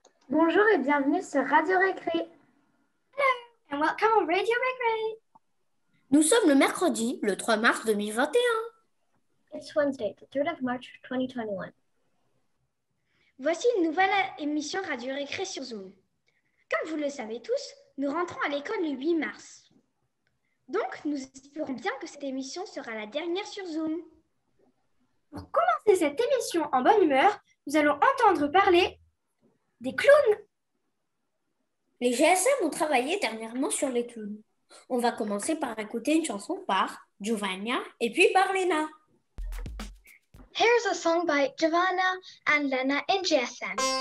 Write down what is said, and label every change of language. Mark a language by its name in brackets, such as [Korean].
[French] Bonjour et bienvenue sur Radio Récré. [English] Hello and welcome on Radio Récré. [French] Nous sommes le mercredi, le 3 mars 2021. [English] It's Wednesday, the 3rd of March 2021. [French] Voici une nouvelle émission Radio Récré sur Zoom. Comme vous le savez tous, nous rentrons à l'école le 8 mars. Donc, nous espérons bien que cette émission sera la dernière sur Zoom. Pour commencer cette émission en bonne humeur, nous allons entendre parler des clowns. Les GSM ont travaillé dernièrement sur les clowns. On va commencer par écouter une chanson par Giovanna et puis par Lena. [English] Here's a song by Giovanna and Lena in GSM.